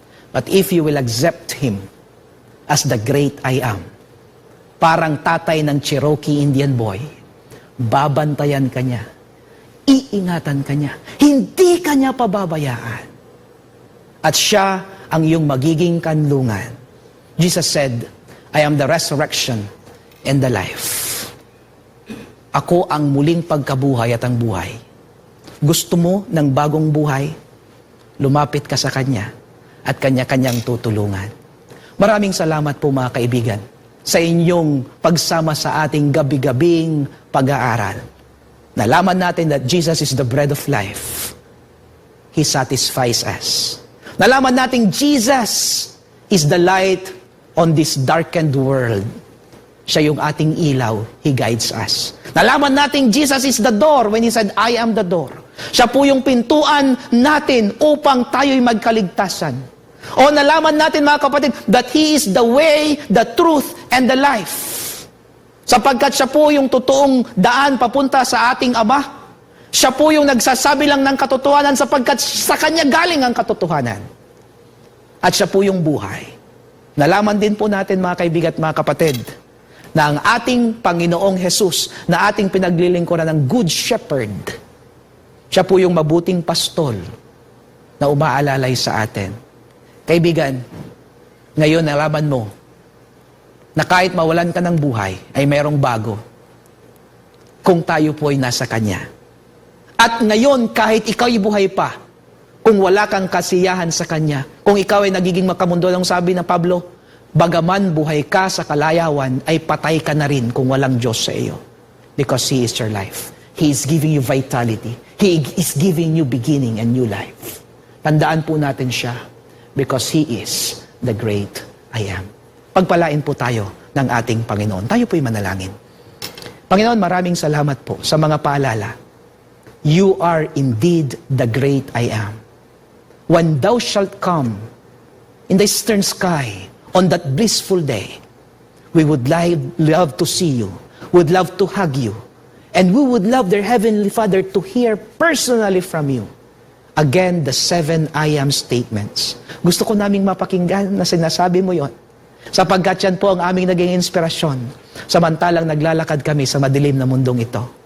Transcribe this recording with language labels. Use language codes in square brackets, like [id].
[en] But if you will accept Him as the great I am, [tl] parang tatay ng Cherokee Indian boy, babantayan ka niya, iingatan ka niya, hindi ka niya pababayaan. At siya ang iyong magiging kanlungan. [en] Jesus said, I am the resurrection and the life. [tl] Ako ang muling pagkabuhay at ang buhay. Gusto mo ng bagong buhay? Lumapit ka sa Kanya at Kanya-Kanyang tutulungan. Maraming salamat po mga kaibigan sa inyong pagsama sa ating gabi-gabing pag-aaral. Nalaman natin [en] that Jesus is the bread of life. He satisfies us. [tl] Nalaman natin [en] Jesus is the light on this darkened world. [tl] Siya yung ating ilaw. [en] He guides us. [tl] Nalaman natin [en] Jesus is the door when He said, I am the door. [tl] Siya po yung pintuan natin upang tayo'y magkaligtasan. O nalaman natin mga kapatid [en] that He is the way, the truth, and the life. [tl] Sapagkat siya po yung totoong daan papunta sa ating Ama. Siya po yung nagsasabi lang ng katotohanan sapagkat sa Kanya galing ang katotohanan. At siya po yung buhay. Nalaman din po natin mga kaibigan at mga kapatid na ang ating Panginoong Jesus na ating pinaglilingkuran ng Good Shepherd, siya po yung mabuting pastol na umaalalay sa atin. Kaibigan, ngayon nalaman mo na kahit mawalan ka ng buhay ay merong bago kung tayo po ay nasa Kanya. At ngayon kahit ikaw'y buhay pa, kung wala kang kasiyahan sa Kanya, kung ikaw ay nagiging makamundo, lang sabi ng Pablo, bagaman buhay ka sa kalayawan, ay patay ka na rin kung walang Diyos sa iyo. [en] Because He is your life. He is giving you vitality. He is giving you beginning and new life. [tl] Tandaan po natin siya [en] because He is the great I am. [tl] Pagpalain po tayo ng ating Panginoon. Tayo po'y manalangin. Panginoon, maraming salamat po sa mga paalala. [en] You are indeed the great I am. When thou shalt come in the eastern sky on that blissful day, we would love to see you, would love to hug you, and we would love their Heavenly Father to hear personally from you. Again, the 7 I am statements. [tl] Gusto ko naming mapakinggan na sinasabi mo yon. Sapagkat yan po ang aming naging inspirasyon, samantalang naglalakad kami sa madilim na mundong ito.